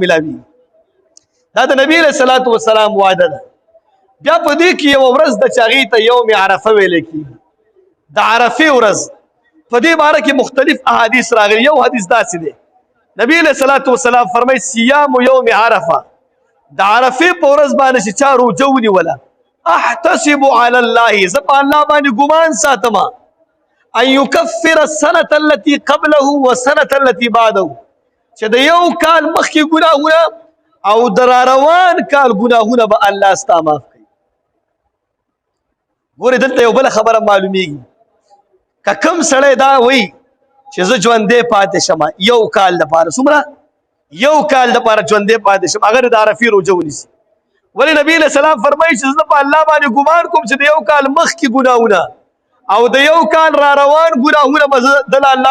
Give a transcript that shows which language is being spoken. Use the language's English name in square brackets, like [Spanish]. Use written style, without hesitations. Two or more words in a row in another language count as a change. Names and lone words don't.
[Pashto] ملاوي دا د نبي [Arabic] علیه الصلاة والسلام [Pashto] وعده ده بیا په دې کې یوه ورځ د چې هغې ته [Arabic] یوم عرفه [Pashto] ویلی کېږي د عرفې ورځ په دې باره کې مختلف احادیث راغلي یو حدیث داسې دی نبي [Arabic] علیه الصلاة والسلام [Pashto] فرمایي [Arabic] صیام یوم عرفه [Pashto] د عرفې په ورځ باندې چې چا روژه ونیوله [Arabic] احتسب على الله [Pashto] زه په الله باندې ګمان ساتم [Arabic] ان يكفر السنة التي قبله والسنة التي بعده [Pashto] چې د یو کال مخکې ګناهونه او د راروان کال ګناهونه به الله ستا معاف کوي ګورې دلته یو بله خبره معلومیږي که کوم سړی دا وایي چې زه ژوندی پاتې شم یو کال دپاره څومره یو کال دپاره ژوندی پاتې شم هغه د عرفې روژه ونیسي ولې نبي [Arabic] علیه السلام [Pashto] فرمایي چې زه په الله باندې ګمان کوم چې د یو کال مخکې ګناهونه او د یو کال را روان ګناهونه به دله الله